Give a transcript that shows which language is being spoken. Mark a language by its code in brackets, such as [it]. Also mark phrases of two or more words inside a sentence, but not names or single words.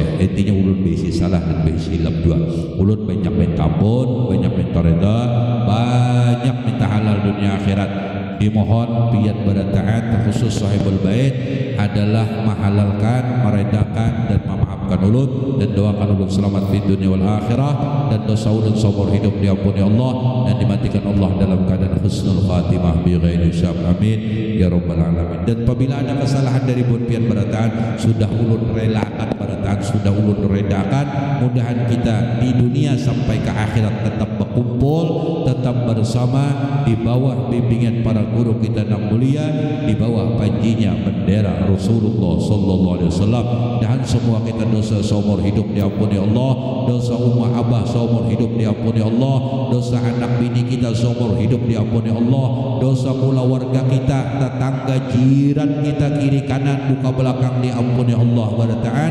[bjn] Intinya ulun besi salah dan besi hilap dua. Ulun banyak minta ampun, banyak minta reda, banyak minta halal dunia akhirat. Dimohon piyat berataat terkhusus sahibul bait adalah menghalalkan, meredakan dan memaafkan ulun, dan doakan ulun selamat di dunia [ar] والآخرة, [id] dan dosa ulun seumur hidup diampuni Allah dan dimatikan Allah dalam keadaan [ar] حسن الخاتمة بغير حساب. آمين يا رب العالمين. [bjn] Dan apabila ada kesalahan dari piyat berataat, sudah ulun relakan berataat, sudah ulun redakan. [id] Mudahan kita di dunia sampai ke akhirat tetap berkumpul, tetap bersama di bawah bimbingan para guru kita yang mulia, di bawah panjinya bendera Rasulullah [ar] صلى الله عليه وسلم. [id] Dan semua kita dosa seumur hidup diampuni Allah, dosa umma abah seumur hidup diampuni Allah, dosa anak bini kita seumur hidup diampuni Allah, dosa pula warga kita, tetangga, jiran kita, kiri kanan buka belakang diampuni Allah Taala.